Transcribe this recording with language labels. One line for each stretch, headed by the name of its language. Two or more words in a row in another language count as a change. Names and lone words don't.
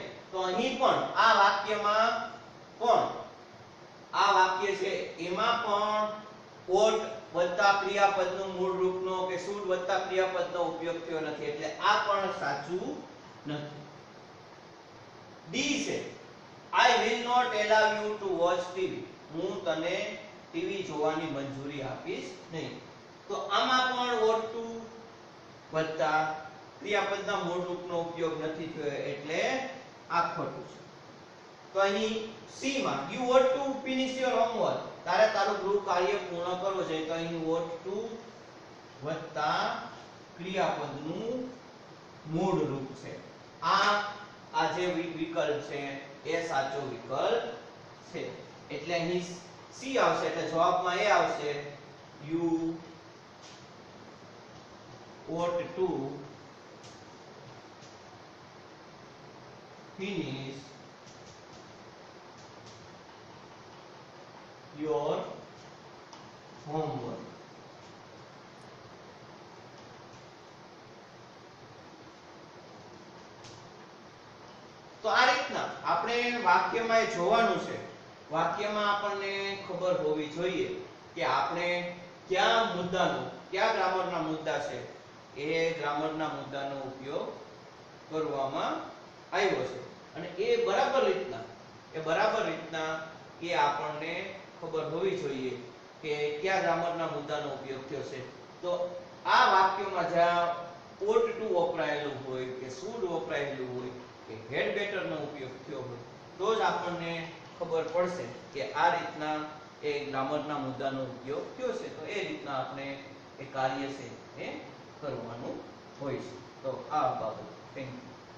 Gujarati: તો અહીં પણ આ વાક્યમાં પણ આ વાક્ય છે એમાં પણ ought વત્તા ક્રિયાપદનું મૂળ રૂપનો કે should વત્તા ક્રિયાપદનો ઉપયોગ થયો નથી, એટલે આ પણ સાચું નથી. ડી છે
English: I will not allow you to watch TV.
Gujarati: હું તને ટીવી જોવાની મંજૂરી આપીશ નહીં. તો આમાં પણ
English: ought to
Gujarati: વત્તા ક્રિયાપદના મૂળ રૂપનો ઉપયોગ નથી થયો, એટલે આ ખોટું છે. તો અહીં સી માં
English: you ought to finish your homework,
Gujarati: તારે તારું ગૃહ કાર્ય પૂર્ણ કરવું જોઈએ. તો અહીં
English: ought to
Gujarati: વત્તા ક્રિયાપદનું મૂળ રૂપ છે. આ જે વિકલ્પ છે એ સાચો વિકલ્પ છે, એટલે અહીં સી આવશે, એટલે જવાબમાં એ આવશે
English: you ought to finish your homework.
Gujarati: તો આ રીતના આપણે વાક્યમાં એ જોવાનું છે. વાક્યમાં આપણને ખબર હોવી જોઈએ કે આપણે કયા ગ્રામરના મુદ્દા છે એ ગ્રામરના મુદ્દાનો ઉપયોગ કરવામાં આવ્યો છે, અને એ બરાબર રીતના એ આપણને ખબર હોવી જોઈએ કે કયા ગ્રામરના મુદ્દાનો ઉપયોગ થયો છે. તો આ વાક્યમાં જ્યાં
English: ought to
Gujarati: વપરાયેલું હોય કે should વપરાયેલું હોય કે
English: had better
Gujarati: નો ઉપયોગ થયો હોય તો જ આપણને ખબર પડશે કે આ રીતના એ ગ્રામરના મુદ્દાનો ઉપયોગ થયો છે. તો એ રીતના આપણે એ કાર્ય છે એ કરવાનું હોય છે. તો આ બાબત
English: thank you.